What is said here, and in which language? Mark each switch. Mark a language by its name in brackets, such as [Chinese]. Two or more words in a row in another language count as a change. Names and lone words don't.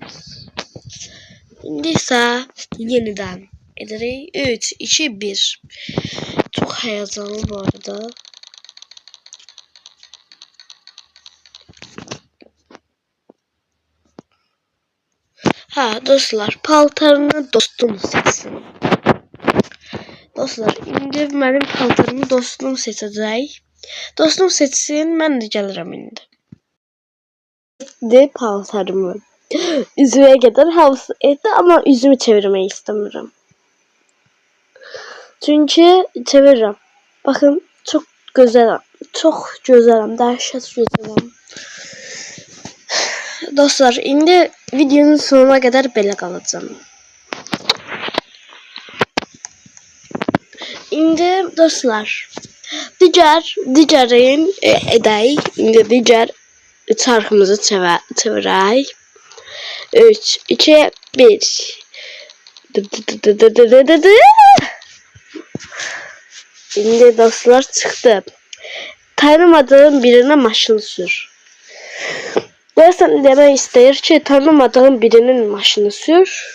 [Turkish] Şimdi ise yeniden ederek 3, 2, 1. Çok heyecanlı bu arada. [Azerbaijani] Ha dostlar, paltarını dostum seçsin. Dostlar, indi mənim paltarımı dostum seçəcək. Dostum seçsin, mən də gəlirəm indi. Seçdi paltarımı. [Turkish] Üzüme kadar havası etti ama yüzümü çevirmeyi istemiyorum. Çünkü çeviririm. Bakın çok güzelim. Çok güzelim. Dehşet güzelim. [Azerbaijani] Dostlar, indi videonun sonuna kadar belə qalacağım. İndi dostlar, digərin edək. İndi digər çarxımızı çevirək. 3, 2, 1. [Turkish] Şimdi dostlar çıktı. Tanımadığım birine maşını sür. Dersen demek ister ki tanımadığım birinin maşını sür.